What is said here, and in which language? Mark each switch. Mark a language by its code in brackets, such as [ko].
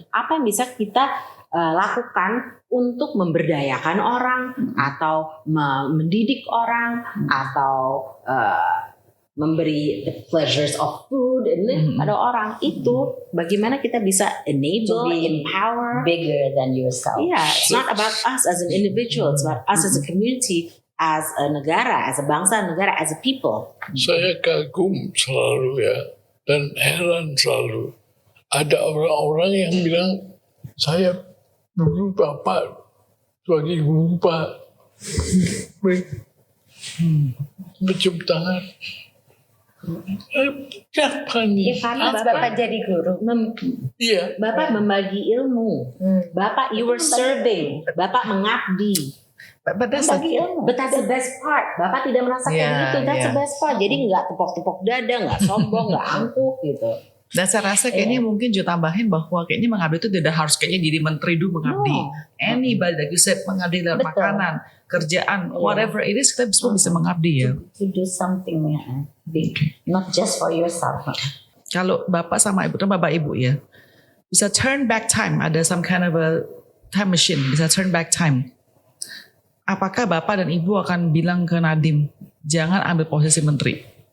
[id] Apa yang bisa kita lakukan untuk memberdayakan orang atau mendidik orang atau memberi [en] the pleasures of food [id] pada orang itu bagaimana kita bisa enable, [en] To be empower. Bigger than yourself. Yeah, it's not about us as an individual, it's about us as a community, as a negara, as a [id] bangsa negara, [en] as a people. [id] Saya kagum selalu ya, dan heran selalu. Ada orang-orang yang bilang, saya dulu Bapak sebagai guru Pak. Mencium tangan. Siapa nih? Ya karena Pas Bapak Bapak jadi guru. Iya. Bapak membagi ilmu. Bapak [en] you were serving. [id] Bapak mengabdi. [en] But that's [id] Bagi ilmu. [en] But that's the best part. [id] Bapak tidak merasakan [en] Yeah, [id] itu. [en] That's the yeah. best part. [id] Jadi nggak tepok-tepok dada, nggak sombong, nggak angkuh gitu. Dan saya rasa kayaknya mungkin juga tambahin bahwa kayaknya mengabdi itu tidak harus kayaknya jadi menteri dulu mengabdi. [en] No. Anybody like you said [id] mengabdi dalam Betul. makanan, kerjaan, [en] whatever it is [id] kita semua bisa mengabdi ya. [en] To do something big, not just for yourself. [id] Kalau bapak sama ibu, kan bapak ibu ya, bisa [en] turn back time, [id] ada [en] some kind of a time machine, [id] bisa turn back time. Apakah bapak dan ibu akan bilang ke Nadiem, jangan ambil posisi menteri?